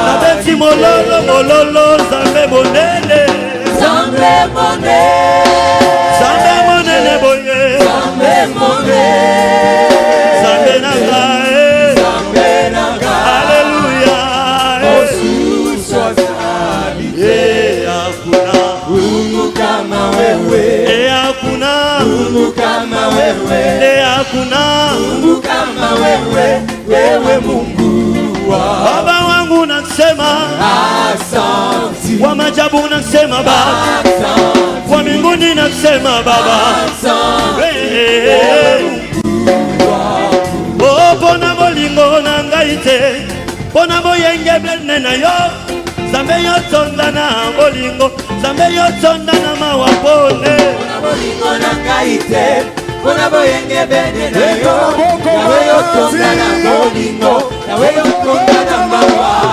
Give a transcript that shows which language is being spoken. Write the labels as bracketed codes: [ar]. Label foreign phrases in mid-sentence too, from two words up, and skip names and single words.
[ln] Nabeti mololo mololo Nzambe monene, Nzambe monene, Nzambe monene boye, Nzambe monene, Nzambe na ngai, Nzambe na ngai. Alléluia. Mosusu azali. [sw] Hakuna Mungu kama wewe, hakuna Mungu kama wewe, hakuna Mungu kama wewe, wewe Mungu wangu. Baba wangu nasema Asante, wa majabu nasema Baba, asante, wa mbinguni nasema Baba, asante, [ln] oh pona bolingo na ngai te, pona boyenge blende na yo, Nzambe yo tonda na bolingo, Nzambe yo tonda na mawapone, pona bolingo na ngai te, pona boyenge bende na yo, nawe yo tonda na bolingo, nawe yo tonda na mawa.